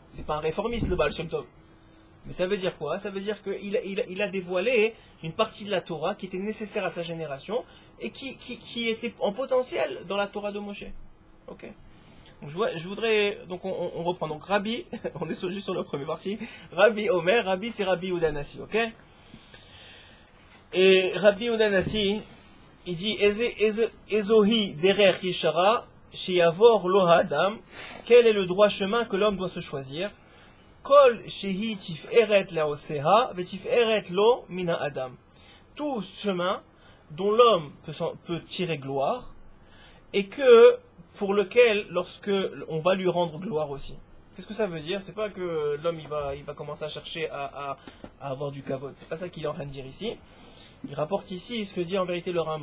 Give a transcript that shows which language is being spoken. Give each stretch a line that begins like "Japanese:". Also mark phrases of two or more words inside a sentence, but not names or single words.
French: C'est pas un réformiste le Baal Shem Tov. Mais ça veut dire quoi? Ça veut dire qu'il a dévoilé une partie de la Torah qui était nécessaire à sa génération et qui était en potentiel dans la Torah de Moshe. Ok. Donc je voudrais donc on reprend donc Rabbi. On est juste sur la première partie. Rabbi Omer. Rabbi c'est Rabbi Yehuda Hanassi. Ok. Et Rabbi Yehuda Hanassi il dit
Hebrew: איזוהי דרך ישרה. שיבור לו אדם,
French: quel est le droit chemin que l'homme doit se choisir?
Hebrew: כל שהיא תפארת לעושיה ותפארת לו מן אדם.
French: Tout chemin dont l'homme peut tirer gloire et que pour lequel lorsque on va lui rendre gloire aussi. Qu'est-ce que ça veut dire? C'est pas que l'homme il va commencer à chercher à avoir du kavod. C'est pas ça qu'il est en train de dire ici. Il rapporte ici ce que dit en vérité le Rambam.